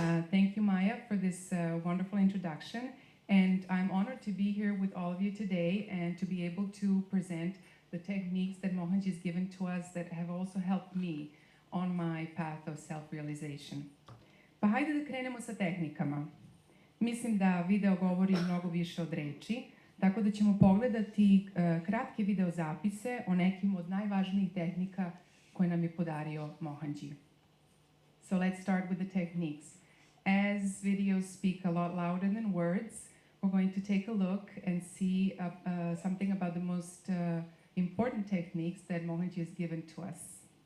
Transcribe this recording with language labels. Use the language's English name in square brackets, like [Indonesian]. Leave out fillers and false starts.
[English] Thank you Maja for this wonderful introduction, and I'm honored to be here with all of you today and to be able to present the techniques that Mohandji has given to us that have also helped me on my path of self-realization. [Serbian] Pa hajde da krenemo sa tehnikama. Mislim da video govori mnogo više od reči, tako da ćemo pogledati kratke video zapise o nekim od najvažnijih tehnika koje nam je podario Mohandji. [English] So let's start with the techniques. As videos speak a lot louder than words, we're going to take a look and see something about the most important techniques that Mohandji has given to us.